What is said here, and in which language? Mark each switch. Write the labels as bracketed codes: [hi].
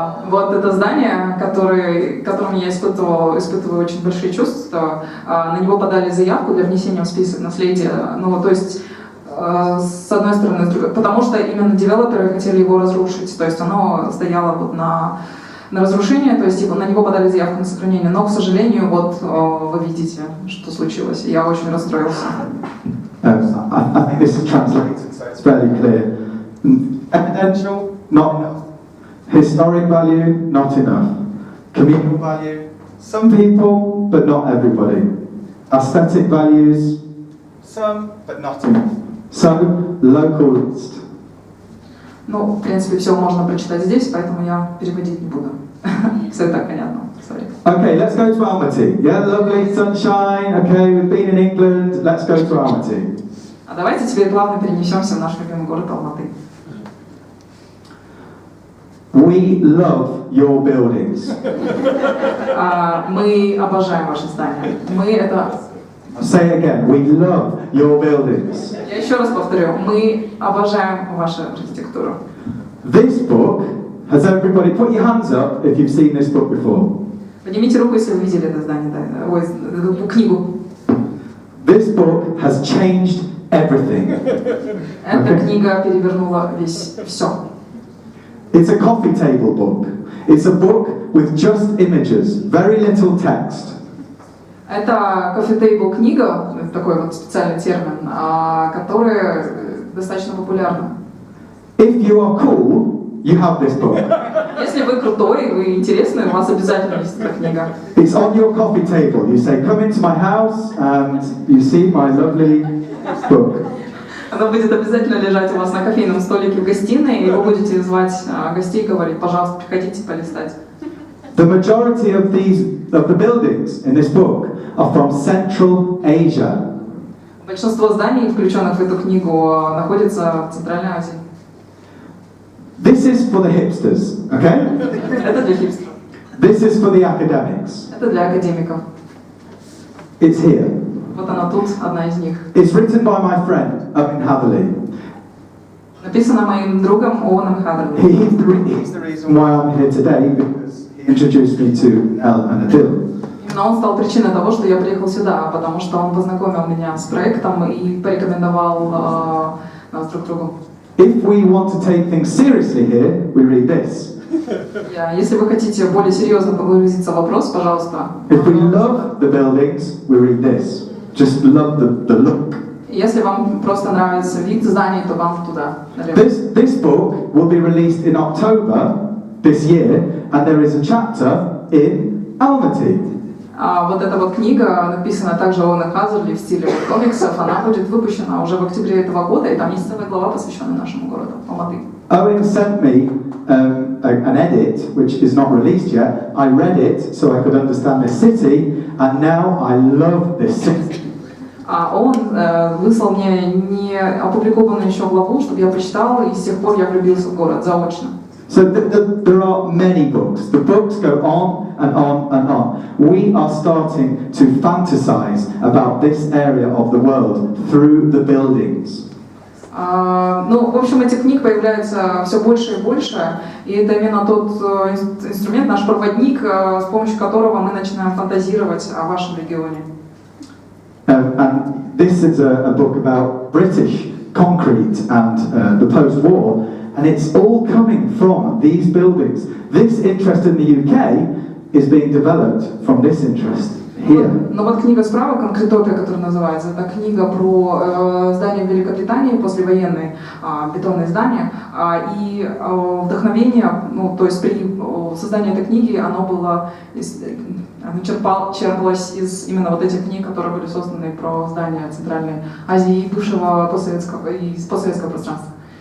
[ru] Вот это здание, которым я испытываю очень большие чувства, на него подали заявку для внесения в список наследия. Ну, то есть, с одной стороны, с другой, потому что именно девелоперы хотели его разрушить. То есть оно стояло вот на разрушение, то есть на него подали заявку на сохранение. Но, к сожалению, вот вы видите, что случилось. Я очень расстроился. [en] I think this is translated, so it's fairly clear. Evidential, not enough. Historic value, not enough. Communal value, some people, but not everybody. Aesthetic values, some, but not enough. So, local list. [ru] Ну, в принципе, все можно прочитать здесь, поэтому я переводить не буду. Все и так понятно. [en] Sorry. Okay, let's go to Almaty. Yeah, lovely sunshine. Okay, we've been in England. Let's go to Almaty. [ru] А давайте теперь плавно перенесемся в наш любимый город Алматы. [en] We love your buildings. [ru] Мы обожаем ваши здания. Мы это... [en] Say it again. We love your buildings. [ru] Я еще раз повторю. Мы обожаем вашу архитектуру. [en] This book, has everybody put your hands up if you've seen this book before? [ru] Поднимите руку, если вы видели это здание, да? Ой, эту книгу. [en] This book has changed everything. [ru] Эта книга перевернула все. [en] It's a coffee table book. It's a book with just images, very little text. [ru] Это coffee table книга, такой вот специальный термин, которая достаточно популярна. [en] If you are cool, you have this book. [ru] Если вы крутой, вы интересный, у вас обязательно есть эта книга. [en] It's on your coffee table. You say, come into my house and you see my lovely book. [ru] Она будет обязательно лежать у вас на кофейном столике в гостиной, и вы будете звать гостей и говорить, пожалуйста, приходите полистать. [en] The majority of the buildings in this book are from Central Asia. [ru] Большинство зданий, включенных в эту книгу, находятся в Центральной Азии. [en] This is for the hipsters, okay? [ru] Это для хипстеров. [en] This is for the academics. [ru] Это для академиков. [en] It's here. [ru] Вот она тут, одна из них. [en] It's written by my friend Owen Hatherley. [ru] Написано моим другом Оуэном Хадерли. [en] He's the reason why I'm here today because he introduced me to El and Adil. [ru] Именно он стал причиной того, что я приехал сюда, потому что он познакомил меня с проектом и порекомендовал нас друг другу. [en] If we want to take things seriously here, we read this. [ru] Если вы хотите более серьезно погрузиться в вопрос, пожалуйста. [en] If we love the buildings, we read this. Just love the look. [ru] Если вам просто нравится вид зданий, то вам туда. [en] This book will be released in October this year, and there is a chapter in Almaty. [ru] Вот эта вот книга, написана также Оуэном Хадерли в стиле комиксов, она будет выпущена уже в октябре этого года, и там есть целая глава, посвященная нашему городу, Алматы. [en] Owen sent me an edit, which is not released yet. I read it so I could understand this city, and now I love this city. [ru] Он выслал мне не опубликованную еще главу, чтобы я прочитала, и с тех пор я влюбился в город заочно. [en] So there are many books. The books go on and on and on. We are starting to fantasize about this area of the world through the buildings. [ru] Ну, в общем, этих книг появляется все больше и больше, и это именно тот инструмент, наш проводник, с помощью которого мы начинаем фантазировать о вашем регионе. [en] And this is a book about British concrete and the post-war, and it's all coming from these buildings. This interest in the UK is being developed from this interest here. [ru] Но вот книга справа, конкретопия, которая называется, это книга про здания в Великобритании, послевоенные бетонные здания, и вдохновение, ну, то есть при создании этой книги оно было, оно черпалось из именно вот этих книг, которые были созданы про здания Центральной Азии и бывшего постсоветского пространства.